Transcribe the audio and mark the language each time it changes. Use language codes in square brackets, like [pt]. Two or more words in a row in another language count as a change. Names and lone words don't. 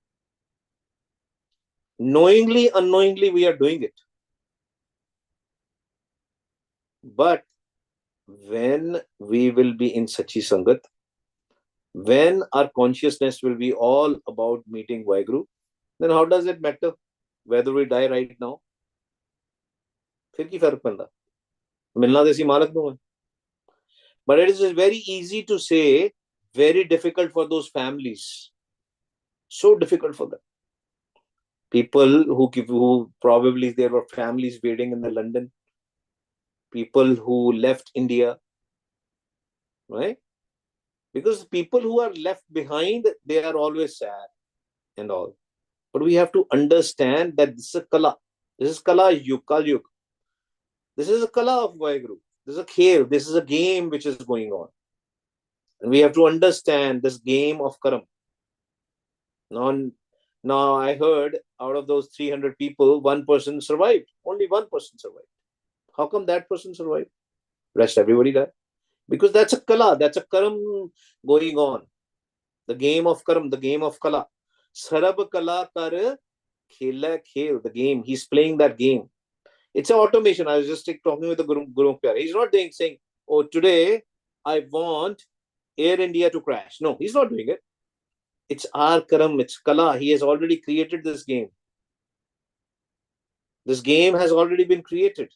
[en] Knowingly, unknowingly, we are doing it. But when we will be in [pa] ਸੱਚੀ ਸੰਗਤ, [en] when our consciousness will be all about meeting Vaheguru, then how does it matter whether we die right now? [pa] ਫਿਰ ਕੀ ਫ਼ਰਕ ਪੈਂਦਾ ਮਿਲਣਾ ਦੇਸੀ ਮਾਲਕ ਦੂੰ ਮੈਂ. [en] But it is very easy to say, very difficult for those families. So difficult for them. People who probably there were families waiting in the London. People who left India, right? Because people who are left behind, they are always sad and all. But we have to understand that this is a kala. This is [pa] ਕਲਾ ਯੁਗ, ਕਲ ਯੁਗ. [en] This is a kala of Vaheguru. This is a khel. This is a game which is going on. And we have to understand this game of karam. Now I heard out of those 300 people, one person survived. Only one person survived. How come that person survived? Rest everybody died. Because that's a kala. That's a karam going on. The game of karam, the game of kala. [pa] ਸਰਬ ਕਲਾ ਕਰ ਖੇਲਾ ਖੇਲ. [en] The game. He's playing that game. It's an automation. I was just talking with the Guru Pyare. He's not saying, oh, today I want Air India to crash. No, he's not doing it. It's our karam, it's kala. He has already created this game. This game has already been created.